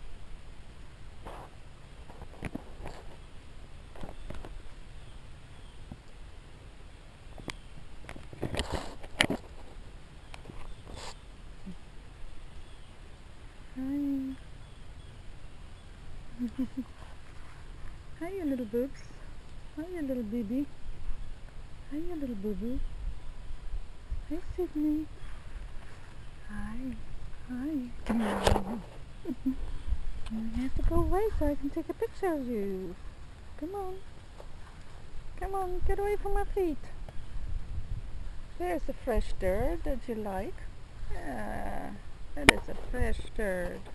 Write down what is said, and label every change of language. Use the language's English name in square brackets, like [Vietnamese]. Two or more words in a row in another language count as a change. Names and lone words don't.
[English] Hi. Hi, you little boobs. Hi, you little baby. Hi, you little boo-boo. Hi, Sydney. Hi. Hi. Come on. You have to go away so I can take a picture of you. Come on. Come on, get away from my feet. There's a fresh dirt that you like. Yeah, that is a fresh dirt.